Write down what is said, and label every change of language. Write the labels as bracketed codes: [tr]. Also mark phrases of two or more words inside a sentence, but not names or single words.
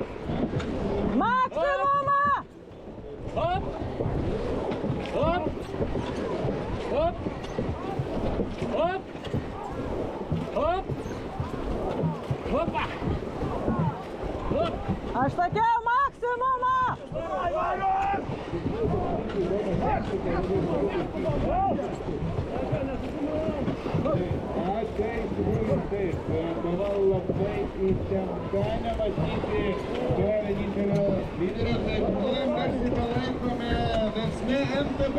[lt] Maksimumą! Op! Op! Op! Op! Op! Opa! Op! Aš sakiau maksimumą! Kova labai įtempta, nematyti to vienintelio lyderio, taip garsiai palaikome Versmė MTB.